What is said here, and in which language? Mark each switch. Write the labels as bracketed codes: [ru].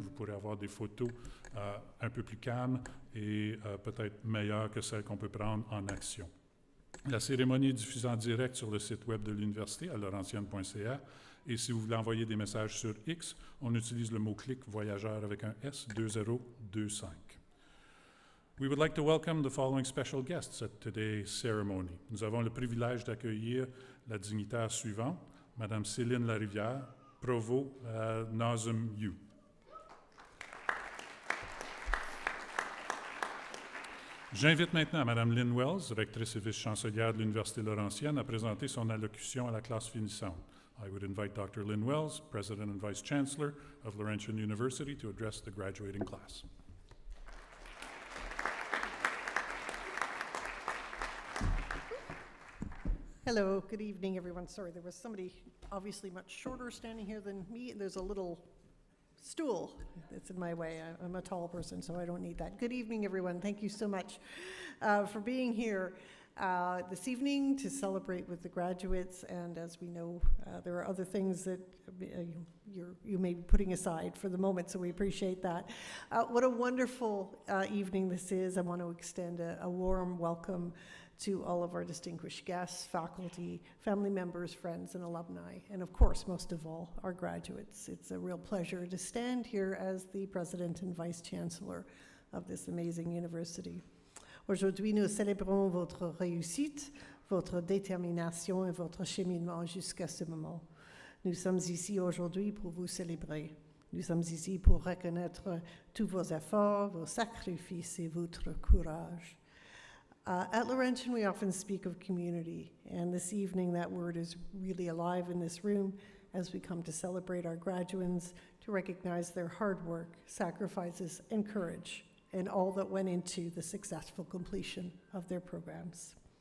[fr] Vous pourrez avoir des photos un peu plus calmes et peut-être meilleures que celles qu'on peut prendre en action. La cérémonie est diffusée en direct sur le site web de l'université, à laurentienne.ca. Et si vous voulez envoyer des messages sur X, on utilise le mot-clic « voyageur » avec un S, 2025. [en] We would like to welcome the following special guests at today's ceremony. [fr] Nous avons le privilège d'accueillir la dignitaire suivante, Madame Céline Larivière, Provost à Nazem U. J'invite maintenant Madame Lynn Wells, rectrice et vice-chancelière de l'Université Laurentienne, à présenter son allocution à la classe finissante. [en] I would invite Dr. Lynn Wells, President and Vice-Chancellor of Laurentian University, to address the graduating class. Hello, good evening, everyone. Sorry, there was somebody obviously much shorter standing here than me. There's a little stool that's in my way. I'm a tall person, so I don't need that. Good evening, everyone. Thank you so much for being here this evening to celebrate with the graduates. And as we know, there are other things that you may be putting aside for the moment, so we appreciate that. What a wonderful evening this is. I want to extend a warm welcome to all of our distinguished guests, faculty, family members, friends, and alumni, and of course, most of all, our graduates. It's a real pleasure to stand here as the President and Vice-Chancellor of this amazing university. [fr] Aujourd'hui, nous célébrons votre réussite, votre détermination et votre cheminement jusqu'à ce moment. Nous sommes ici aujourd'hui pour vous célébrer. Nous sommes ici pour reconnaître tous vos efforts, vos sacrifices et votre courage. [en] At Laurentian, we often speak of community, and this evening that word is really alive in this room as we come to celebrate our graduates, to recognize their hard work, sacrifices, and courage, and all that went into the successful completion of their programs.